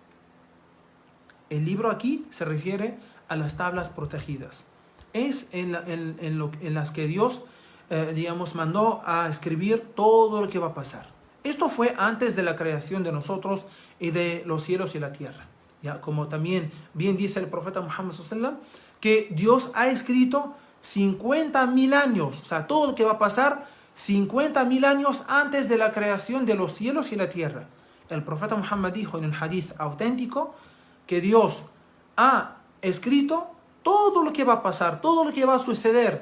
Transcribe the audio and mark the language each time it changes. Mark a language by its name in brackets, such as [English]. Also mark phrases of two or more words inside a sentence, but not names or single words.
[Spanish] El libro aquí se refiere a las tablas protegidas. Es en las que Dios, mandó a escribir todo lo que va a pasar. Esto fue antes de la creación de nosotros y de los cielos y la tierra. ¿Ya? Como también bien dice el profeta Muhammad [Arabic] صلى الله عليه وسلم, [Spanish] que Dios ha escrito 50.000 años, o sea, todo lo que va a pasar 50.000 años antes de la creación de los cielos y la tierra. El profeta Muhammad dijo en un hadith auténtico que Dios ha escrito todo lo que va a pasar, todo lo que va a suceder.